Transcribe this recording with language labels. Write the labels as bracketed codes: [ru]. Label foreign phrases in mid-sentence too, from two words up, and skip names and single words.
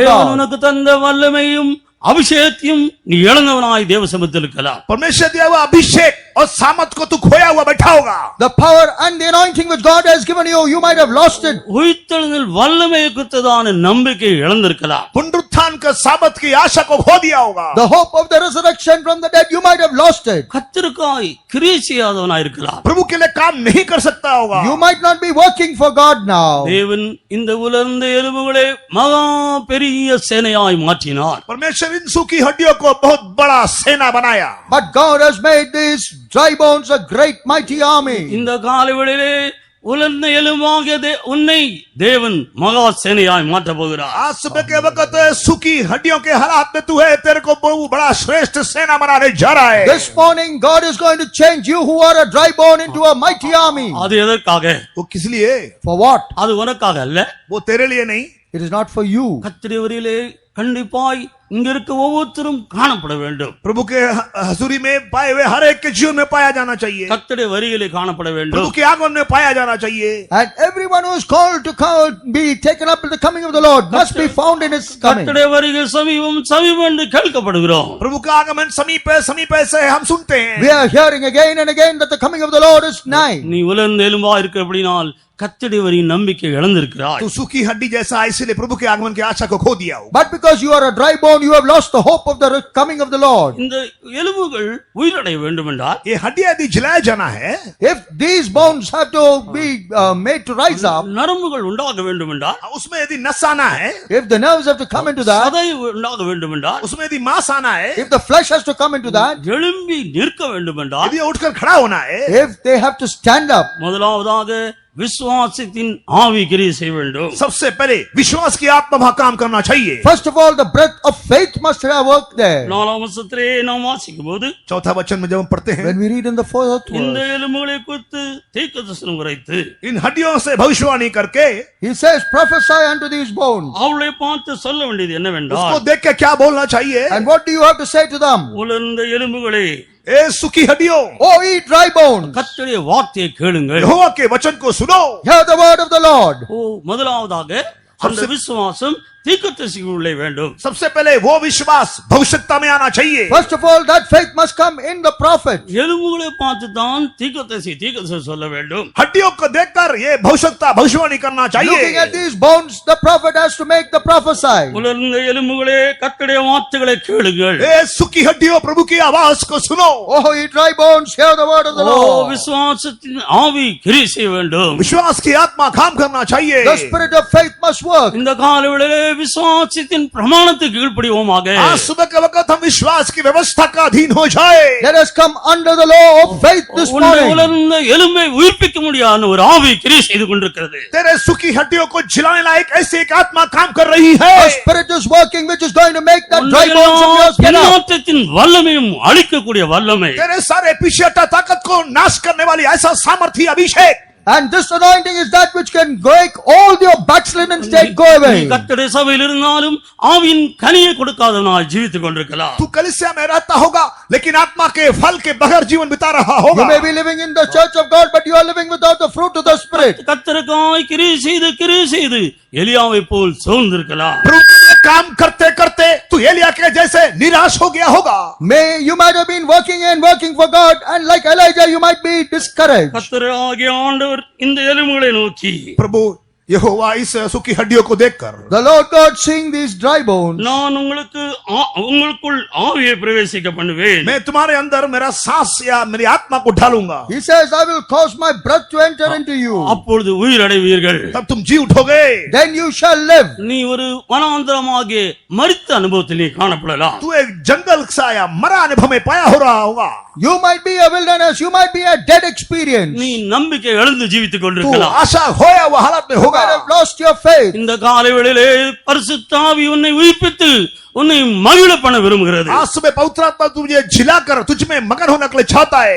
[ta] தேவன் [en] God. [ta] உனக்கு தந்த வல்லமையும் அபிஷேகத்தையும் நீ இழந்தவனாய் தேவ சமூகத்தில் இருக்கலாம். [hi] परमेश्वर दिया हुआ अभिषेक और सामर्थ को तू खोया हुआ बैठा होगा. [en] The power and the anointing which God has given you, you might have lost it. [ta] உயிர்த்தெழுதல் வல்லமையை குறித்ததான நம்பிக்கை இழந்திருக்கலாம். [hi] पुनरुत्थान का सामर्थ की आशा को खो दिया होगा. [en] The hope of the resurrection from the dead, you might have lost it. [ta] கர்த்தருக்காய் கிரியை செய்யாதவனாய் இருக்கலாம். [hi] प्रभु के लिए काम नहीं कर सकता होगा. [en] You might not be working for God now. [ta] தேவன் இந்த உலர்ந்த எலும்புகளை மகா பெரிய சேனையாய் மாற்றினார். [hi] परमेश्वर इन सूखी हड्डियों को बहुत बड़ा सेना बनाया. [en] But God has made these dry bones a great mighty army. [ta] இந்த காலவெளியிலே உலர்ந்த எலும்பாகிய உன்னை தேவன் மகா சேனையாய் மாற்ற போகிறார். [hi] आज सुबह के वक्त सूखी हड्डियों के हालात में तू है, तेरे को बहुत बड़ा श्रेष्ठ सेना बनाने जा रहा है. [en] This morning God is going to change you who are a dry bone into a mighty army. [ta] அது எதற்காக? [hi] वो किस लिए? [en] For what? [ta] அது உனக்காக அல்ல. [hi] वो तेरे लिए नहीं. [en] It is not for you. [ta] கர்த்தருடைய வரியிலே கண்டிப்பாய் இங்க இருக்க ஒவ்வொருத்தரும் காணப்பட வேண்டும். [hi] प्रभु के हजूरी में पाए हुए हर एक के जीवन में पाया जाना चाहिए. [ta] கர்த்தருடைய வரியிலே காணப்பட வேண்டும். [hi] प्रभु के आगमन में पाया जाना चाहिए. [en] And everyone who is called to be taken up in the coming of the Lord must be found in his coming. [ta] கர்த்தருடைய வருகை சமீபம் சமீபம் என்று கேள்விப்படுகிறோம். [hi] प्रभु का आगमन समीप है, समीप है से हम सुनते हैं. [en] We are hearing again and again that the coming of the Lord is nigh. [ta] நீ உலர்ந்த எலும்பா இருக்க அப்படினால் கர்த்தருடைய வரியின் நம்பிக்கை இழந்திருக்கிறாய். [hi] तू सूखी हड्डी जैसा इसलिए प्रभु के आगमन की आशा को खो दिया हो. [en] But because you are a dry bone, you have lost the hope of the coming of the Lord. [ta] இந்த எலும்புகள் உயிரடைய வேண்டும் என்றால் [hi] ये हड्डियां यदि जलाया जाना है, [en] If these bones have to be made to rise up, [ta] நரம்புகள் உண்டாக வேண்டும் என்றால், [hi] उसमें यदि नस आना है, [en] if the nerves have to come into that, [ta] சதை உண்டாக வேண்டும் என்றால், [hi] उसमें यदि मांस आना है, [en] if the flesh has to come into that, [ta] எழும்பி நிற்க வேண்டும் என்றால், [hi] यदि उठकर खड़ा होना है, [en] if they have to stand up, [ta] முதலாவதாக விசுவாசத்தின் ஆவி கிரியை செய்ய வேண்டும். [hi] सबसे पहले विश्वास की आत्मा वहां काम करना चाहिए. [en] first of all, the breath of faith must have worked there. [ta] நாலாம் வசனத்திலே நாம் வாசிக்கும் போது [hi] चौथा वचन में जब हम पढ़ते हैं, [en] When we read in the fourth [ta] இந்த [en] verse, [ta] எலும்புகளை குறித்து தீர்க்கதரிசனம் உரைத்து [hi] इन हड्डियों से भविष्यवाणी करके [en] he says, prophesy unto these bones. [ta] அவளை பார்த்து சொல்ல வேண்டியது [hi] उसको [ta] என்னவென்றால், [hi] देख के क्या बोलना चाहिए? [en] And what do you have to say to them? [ta] உலர்ந்த எலும்புகளே, [hi] ए सूखी हड्डियों, [en] Oh, ye dry bones, [ta] கர்த்தருடைய வார்த்தையை கேளுங்கள். [hi] यहोवा के वचन को सुनो. [en] hear the word of the Lord. [ta] முதலாவதாக அந்த விசுவாசம் தீர்க்கதரிசிக்குள்ளே வேண்டும். [hi] सबसे पहले वो विश्वास भविष्यता में आना चाहिए. [en] First of all, that faith must come in the prophet. [ta] எலும்புகளை பார்த்து தான் தீர்க்கதரிசி சொல்ல வேண்டும். [hi] हड्डियों को देखकर ये भविष्यता भविष्यवाणी करना [en] Looking at [hi] चाहिए. [en] these bones, the prophet has to make the prophesy. [ta] உலர்ந்த எலும்புகளே, கர்த்தருடைய வார்த்தைகளை கேளுங்கள். [hi] ए सूखी हड्डियों, प्रभु की आवाज को सुनो. [en] Oh, ye dry bones, hear the word of the Lord. [ta] விசுவாசத்தின் ஆவி கிரியை செய்ய வேண்டும். [hi] विश्वास की आत्मा काम करना चाहिए. [en] The spirit of faith must work. [ta] இந்த காலவெளியிலே விசுவாசத்தின் பிரமாணத்துக்கு கீழ்ப்படிவோமாக. [hi] आज सुबह के वक्त हम विश्वास की व्यवस्था का अधीन हो जाए. [en] Let us come under the law of faith this [ta] உன்னை [en] morning. [ta] உலர்ந்த எலும்பை உயிர்ப்பிக்க முடியாத ஒரு ஆவி கிரியை செய்து கொண்டிருக்கிறது. [hi] तेरे सूखी हड्डियों को जिलाने लायक ऐसी एक आत्मा काम कर रही है. [en] The spirit is working which is going to make that dry bones of yours get up. [ta] பின்னாட்டத்தின் வல்லமையும் அழிக்கக்கூடிய வல்லமை. [hi] तेरे सारे पीछे हटा ताकत को नाश करने वाली ऐसा सामर्थी अभिषेक. [en] And this anointing is that which can make all your backslidden state go [ta] நீ [en] away. [ta] கர்த்தருடைய சபையில் இருந்தாலும் ஆவியின் கனியை கொடுக்காதவனாய் ஜீவித்துக் கொண்டிருக்கலாம். [hi] तू कलीसिया में रहता होगा लेकिन आत्मा के फल के बगैर जीवन बिता रहा होगा. [en] You may be living in the church of God, but you are living without the fruit of the spirit. [ta] கர்த்தருக்காய் கிரியை செய்து எலியாவை போல் சோர்ந்திருக்கலாம். [hi] प्रभु के लिए काम करते करते तू एलिया के जैसे निराश हो गया होगा. [en] You might have been working for God, and like Elijah, you might be discouraged. [ta] கர்த்தராகிய ஆண்டவர் இந்த எலும்புகளை நோக்கி, [hi] प्रभु यहोवा इस सूखी हड्डियों को देखकर, [en] The Lord God seeing these dry bones, [ta] நான் உங்களுக்குள் ஆவியை பிரவேசிக்க பண்ணுவேன். [hi] मैं तुम्हारे अंदर मेरा सांस या मेरी आत्मा को ढालूंगा. [en] He says, I will cause my breath to enter into you. [ta] அப்பொழுது உயிரடைவீர்கள். [hi] तब तुम जी उठोगे. [en] Then you shall live. [ta] நீ ஒரு வனாந்தரமாகிய மரித்த அனுபவத்தில் நீ காணப்படலாம். [hi] तू एक जंगल सा या मरा अनुभव में पाया हो रहा होगा. [en] You might be a wilderness, you might be a dead experience. [ta] நீ நம்பிக்கை இழந்து ஜீவித்துக் [hi] तू [ta] கொண்டிருக்கலாம். [hi] आशा खोया हुआ हालत में [en] You [hi] होगा. [en] might have lost your faith. [ta] இந்த காலை வேளையிலே பரிசுத்த ஆவி உன்னை உயிர்ப்பித்து உன்னை மகிழ பண்ண விரும்புகிறது. [hi] आज सुबह पवित्र आत्मा तुझे झिलाकर तुझ में मगन होने के लिए चाहता है.